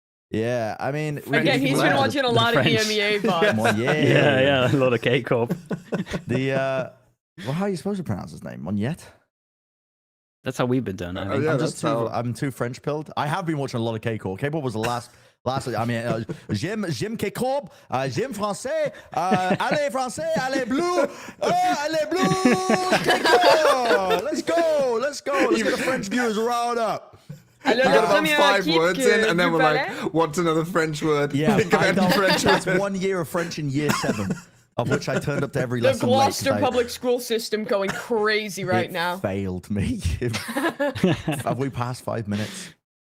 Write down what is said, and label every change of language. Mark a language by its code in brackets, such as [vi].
[en] Yeah, I mean, again, he's been watching a lot of EMEA VODs. Monnier. Yeah, a lot of K-Corp. Well, how are you supposed to pronounce his name? Monnier? That's how we've been doing. I think. I'm too French pilled. I have been watching a lot of K-Corp. K-Pop was the last. I mean, [fr] j'aime K-Corp, j'aime français, allez français, allez bleu, allez bleu, K-Corp. [en] Let's go. Let's get the French viewers riled up. We got about 5 words in, and then we're like, what's another French word? Yeah, French words. 1 year of French in year 7, of which I turned up to every lesson. The Gloucester public school system going crazy right now. Failed me. Have we passed 5 minutes?